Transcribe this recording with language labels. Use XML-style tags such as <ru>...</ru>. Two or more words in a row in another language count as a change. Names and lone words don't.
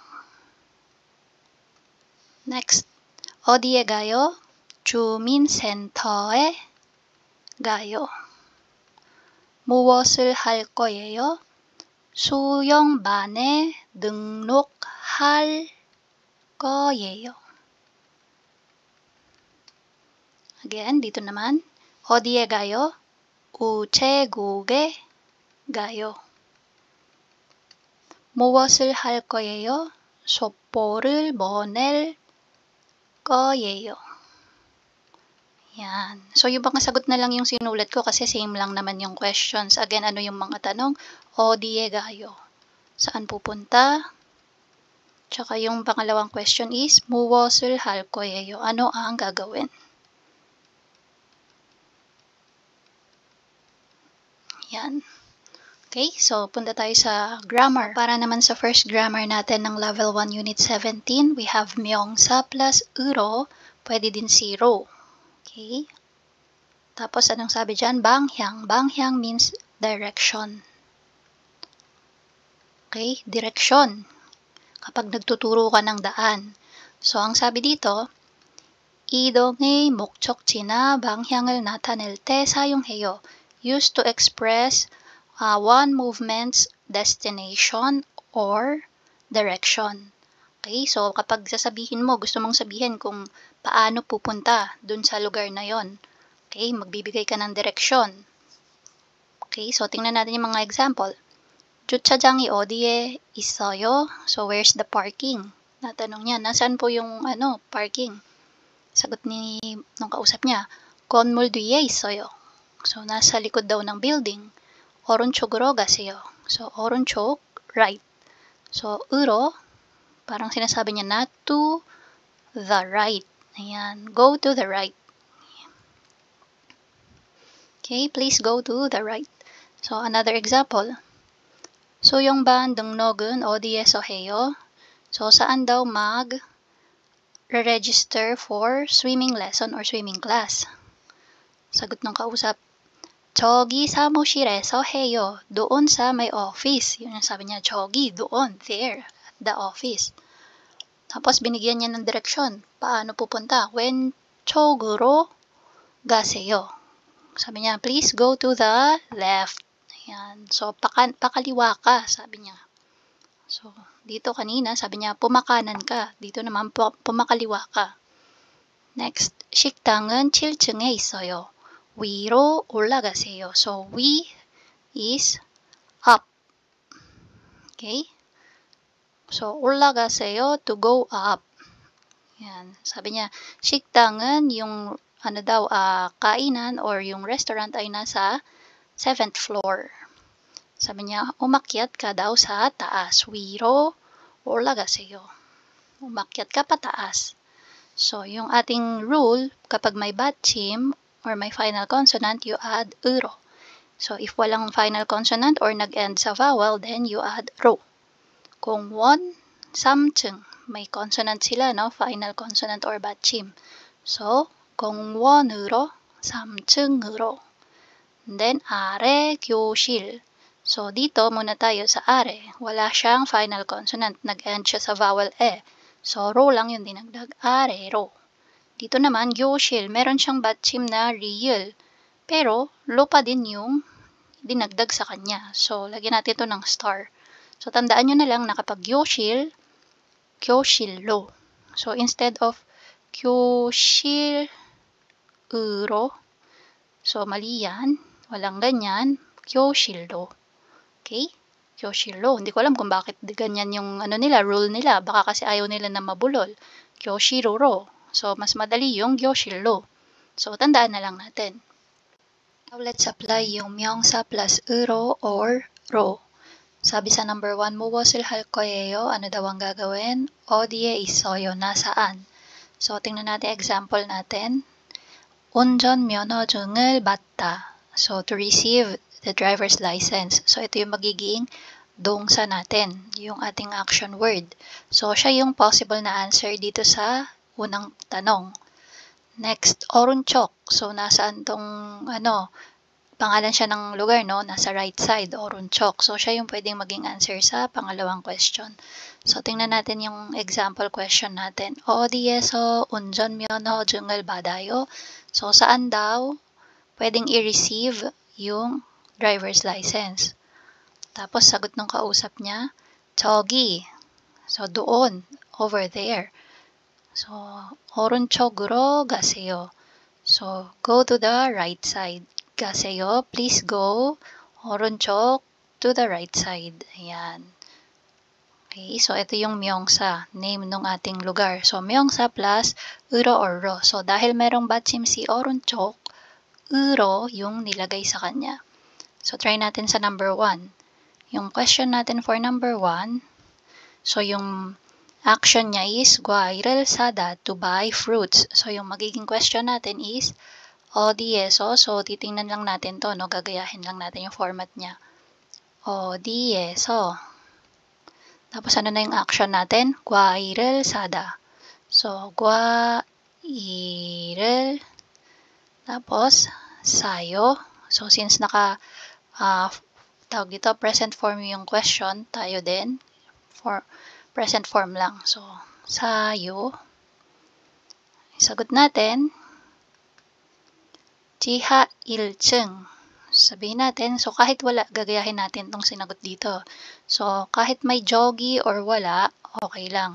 <ko>Next, 어디에 가요? 주민센터에 가요. 무엇을 할 거예요? 수영반에 등록할 거예요.</ko> <tl>Again, dito naman,</tl> <ko>어디에 가요? 우체국에 가요. 무엇을 할 거예요? 속보를 보낼 거예요.</ko> <tl>Yan. So, yung mga sagot na lang yung sinulat ko kasi same lang naman yung questions. Again, ano yung mga tanong?</tl> <ko>어디에 가요?</ko> <tl>Saan pupunta? Tsaka yung pangalawang</tl> <en>question is,</en> <ko>무엇을 할 거예요?</ko> <tl>Ano ang gagawin? Yan. Okay, so punta tayo sa grammar. Para naman sa</tl> <en>first grammar</en> <tl>natin ng</tl> <en>level 1 unit 17, we have</en> <tl>명사 plus 으로, pwede din si 로. Okay? Tapos anong sabi dyan?</tl> <ko>방향. 방향</ko> <en>means direction. Okay? Direction.</en> <tl>Kapag nagtuturo ka ng daan. So, ang sabi dito,</tl> <ko>이동의 목적지나 방향을 나타낼 때 사용해요.</ko> <en>Used to express one movement's destination or direction.</en> <tl>Okay, so kapag sasabihin mo, gusto mong sabihin kung paano pupunta dun sa lugar na yon. Okay, magbibigay ka ng direksyon. Okay, so tingnan natin yung mga example.</tl> <ko>주차장이 어디에 있어요?</ko> <en>So where's the parking?</en> <tl>Natanong niya, nasaan po yung parking? Sagot nung kausap niya,</tl> <ko>건물 뒤에 있어요.</ko> <tl>So, nasa likod daw ng building.</tl> <ko>오른쪽으로 가세요. So, 오른쪽, right. So, 으로,</ko> <tl>Parang sinasabi niya na</tl> <en>to the right. Ayan, go to the right. Okay, please go to the right. So, another example.</en> <ko>소영 반 등록은 어디에서 해요?</ko> <tl>So, saan daw mag-register</tl> <en>for swimming lesson or swimming class?</en> <tl>Sagot ng kausap,</tl> <ko>저기 사무실에서 해요.</ko> <tl>Doon sa may office. Yun yung sabi niya, 저기, doon,</tl> <en>there, at the office.</en> <tl>Tapos binigyan niya ng direksyon. Paano pupunta?</tl> <ko>왼쪽으로 가세요.</ko> <tl>Sabi niya,</tl> <en>please go to the left.</en> <tl>Ayan. So, pakaliwa ka, sabi niya. So, dito kanina, sabi niya, pumakanan ka. Dito naman, pumakaliwa ka. Next,</tl> <ko>식당은 7층에 있어요. 위로 올라가세요. So, 위</ko> <en>is up. Okay? So,</en> <ko>올라가세요</ko> <en>to go up.</en> <tl>Yan. Sabi niya, 식당은 yung kainan or yung restaurant ay nasa 7th floor. Sabi niya, umakyat ka daw sa taas.</tl> <ko>위로 올라가세요.</ko> <tl>Umakyat ka pataas. So, yung ating rule, kapag may 받침 or may</tl> <en>final consonant, you add</en> <tl>으로. So, if walang</tl> <en>final consonant</en> <tl>or nag-end sa vowel,</tl> <en>then you add</en> <tl>로. Kung 원, 3층, may consonant sila, no?</tl> <en>Final consonant or 받침. So,</en> <ko>공원으로, 3층으로. Then, 아래 교실.</ko> <tl>So, dito muna tayo sa are. Wala siyang final consonant. Nag-end siya sa vowel e. So, ro lang yung dinagdag. Arero. Dito naman, 교실. Meron siyang 받침 na real. Pero, lo pa din yung dinagdag sa kanya. So, lagyan natin ito ng star. So, tandaan nyo na lang na kapag 교실, 교실로.</tl> <en>So, instead of 교실으로,</en> <tl>so, mali yan. Walang ganyan.</tl> <ko>교실로. Okay? 교실로.</ko> <tl>Hindi ko alam kung bakit ganyan yung rule nila. Baka kasi ayaw nila na mabulol. 교실로. So, mas madali yung 교실로. So, tandaan na lang natin.</tl> <en>Now, let's apply yung 명사 plus 으로 or 로.</en> <tl>Sabi sa number 1,</tl> <ko>무엇을 할 거예요?</ko> <tl>Ano daw ang gagawin?</tl> <ko>어디에 있어요?</ko> <tl>Nasaan? So, tingnan natin example natin.</tl> <ko>운전면허증을 받다.</ko> <en>So, to receive the driver's license.</en> <tl>So, ito yung magiging 동사 natin, yung ating</tl> <en>action word.</en> <tl>So, siya yung possible na answer dito sa unang tanong.</tl> <ko>Next, 오른쪽.</ko> <tl>So, nasaan tong, pangalan siya ng lugar, no? Nasa right side, 오른쪽. So, siya yung pwedeng maging answer sa pangalawang question. So, tingnan natin yung</tl> <en>example question</en> <tl>natin.</tl> <ko>어디에서 운전면허증을 받아요?</ko> <tl>So, saan daw pwedeng i-receive yung</tl> <en>driver's license?</en> <tl>Tapos, sagot ng kausap niya, 저기. So, doon.</tl> <en>Over there. So,</en> <ko>오른쪽으로 가세요.</ko> <en>So, go to the right side.</en> <ko>가세요.</ko> <en>Please go. 오른쪽 to the right side.</en> <tl>Ayan. Okay, so ito yung 명사, name ng ating lugar. So,</tl> <ko>명사 plus 으로 or 로.</ko> <tl>So, dahil merong 받침 si 오른쪽, 으로 yung nilagay sa kanya. So, try natin sa number 1. Yung question natin</tl> <en>for number 1,</en> <tl>so yung action niya is</tl> <ko>과일을 사다,</ko> <en>to buy fruits.</en> <tl>So, yung magiging question natin is 어디에서. So, titingnan lang natin to, no? Gagayahin lang natin yung format niya.</tl> <ko>어디에서.</ko> <tl>Tapos, ano na yung action natin?</tl> <ko>과일을 사다. So, 과일을 tapos, 사요.</ko> <tl>So, since tawag dito,</tl> <en>present form</en> <tl>yung question, tayo din.</tl> <en>For present form lang. So, 사요.</en> <tl>Sagot natin,</tl> <ko>지하 1층.</ko> <tl>Sabihin natin, so kahit wala, gagayahin natin itong sinagot dito. So, kahit may jogi or wala, okay lang.</tl>